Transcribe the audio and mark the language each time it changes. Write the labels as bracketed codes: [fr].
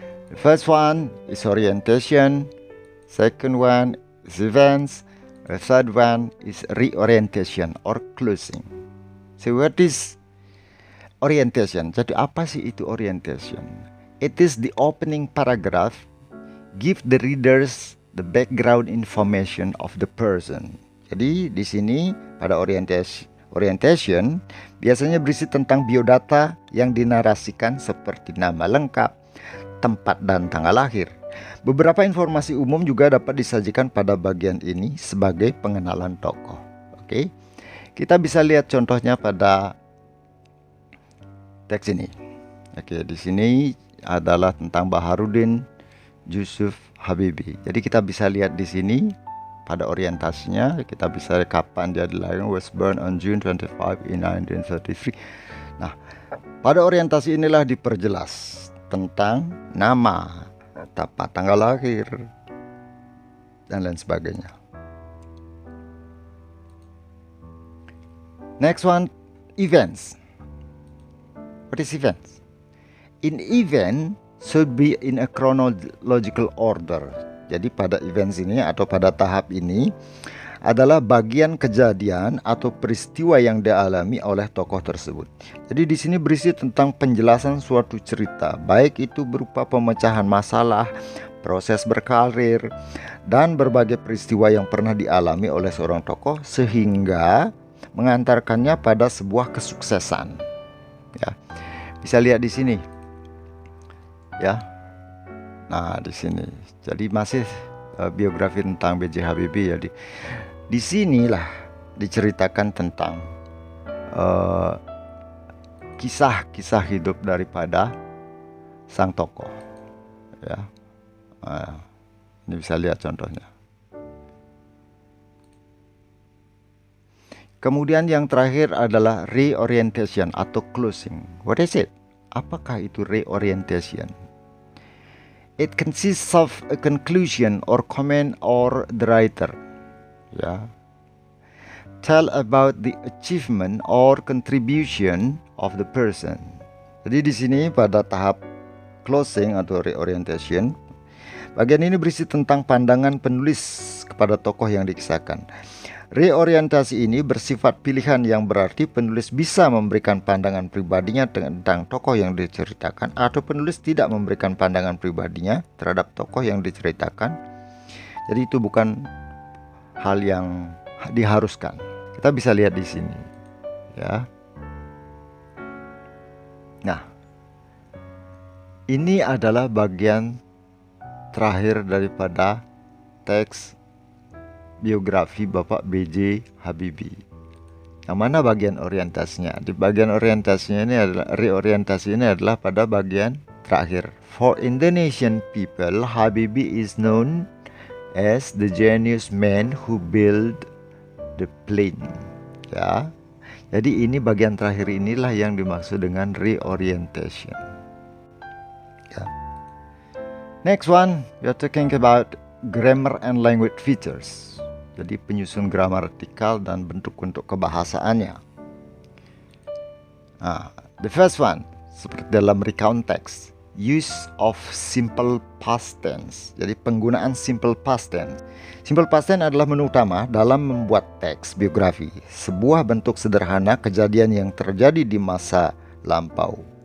[en] The first one is orientation, second one is events, the third one is reorientation or closing. So what is orientation? [id] Jadi apa sih itu [en] orientation? It is the opening paragraph, give the readers the background information of the person. [id] Jadi di sini pada orientation biasanya berisi tentang biodata yang dinarasikan seperti nama lengkap, tempat dan tanggal lahir. Beberapa informasi umum juga dapat disajikan pada bagian ini sebagai pengenalan tokoh. Oke. Kita bisa lihat contohnya pada teks ini. Oke, di sini adalah tentang Baharudin Yusuf Habibie. Jadi kita bisa lihat di sini pada orientasinya, kita bisa lihat kapan dia dilahirkan, [en] was born on June 25 in 1933. [id] Nah, pada orientasi inilah diperjelas tentang nama, tempat tanggal lahir, dan lain sebagainya. [en] Next one, events. What is events? In event should be in a chronological order. [id] Jadi pada events ini atau pada tahap ini adalah bagian kejadian atau peristiwa yang dialami oleh tokoh tersebut. Jadi di sini berisi tentang penjelasan suatu cerita, baik itu berupa pemecahan masalah, proses berkarir, dan berbagai peristiwa yang pernah dialami oleh seorang tokoh sehingga mengantarkannya pada sebuah kesuksesan. Ya, bisa lihat di sini. Ya, nah di sini. Jadi masih biografi tentang B.J. Habibie. Jadi di sinilah diceritakan tentang kisah-kisah hidup daripada sang tokoh. Ya, ini bisa lihat contohnya. Kemudian yang terakhir adalah reorientation atau closing. [en] What is it? [id] Apakah itu [en] reorientation? It consists of a conclusion or comment or the writer. Ya. Tell about the achievement or contribution of the person. [id] Jadi di sini pada tahap closing atau reorientation, bagian ini berisi tentang pandangan penulis kepada tokoh yang dikisahkan. Reorientasi ini bersifat pilihan yang berarti penulis bisa memberikan pandangan pribadinya tentang tokoh yang diceritakan atau penulis tidak memberikan pandangan pribadinya terhadap tokoh yang diceritakan. Jadi itu bukan hal yang diharuskan. Kita bisa lihat di sini, ya. Nah, ini adalah bagian terakhir daripada teks biografi Bapak B.J. Habibie. Yang mana bagian orientasinya? Di bagian orientasinya ini adalah reorientasi ini adalah pada bagian terakhir. [en] For Indonesian people, Habibie is known as the genius man who built the plane. [id] Ya. Jadi ini bagian terakhir inilah yang dimaksud dengan reorientation. Ya. [en] Next one, we are talking about grammar and language features. [id] Jadi penyusun gramatikal dan bentuk-bentuk kebahasaannya. [en] The first one, [id] seperti dalam [en] recount text, use of simple past tense. [id] Jadi penggunaan simple past tense. Simple past tense adalah menu utama dalam membuat teks biografi, sebuah bentuk sederhana kejadian yang terjadi di masa lampau.